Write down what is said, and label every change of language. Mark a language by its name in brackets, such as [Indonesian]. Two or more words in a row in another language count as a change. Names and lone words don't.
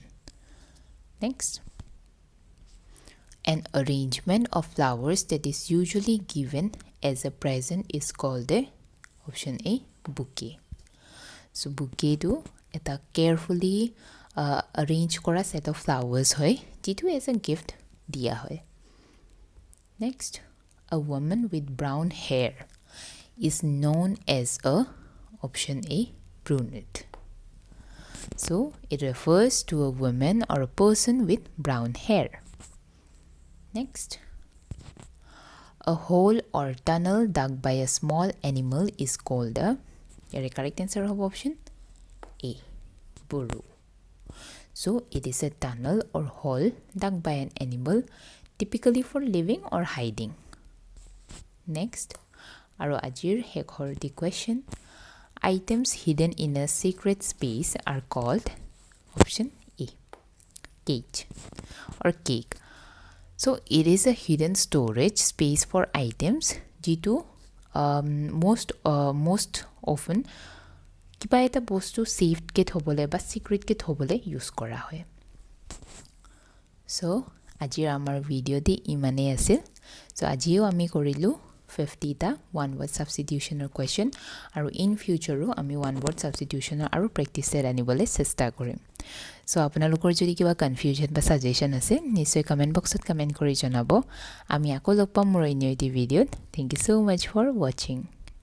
[English] Next, an arrangement of flowers that is usually given as a present is called a option A, bouquet. So bouquet [Assamese] তো এটা [English] carefully arrange kora set of flowers [Assamese] হয় যিটো [English] as a gift [Assamese] দিয়া হয় [English] next a woman with brown hair is known as a option A, brunette. So it refers to a woman or a person with brown hair. Next, a hole or tunnel dug by a small animal is called a, here correct answer of option A, burrow. So it is a tunnel or hole dug by an animal typically for living or hiding. Next, [Assamese] আৰু আজিৰ শেষৰ [English] the question, items hidden in a secret space are called option A, cage or cake. So it is a hidden storage space for items jitu most often [Assamese] কিবা এটা বস্তু সেফ কে থবলে বা সিক্রেট কে থবলে ইউজ কৰা হয় সো আজি আমাৰ ভিডিও দি ইমানে আছিল সো আজিও আমি কৰিলো 50 টা [English] one word substitutionৰ [Assamese] কোৱেশ্চন আৰু [English] in futureও [Assamese] আমি [English] one word substitutionৰ [Assamese] আৰু [English] practice set [Assamese] আনিবলৈ চেষ্টা কৰিম সো আপোনালোকৰ যদি কিবা কনফিউজন বা সাজেশন আছে নিশ্চয় [English] comment boxত [Assamese] কমেন্ট কৰি জনাব আমি আকৌ লগ পাম মোৰ অন্য এটি ভিডিওত [English] thank you so much for watching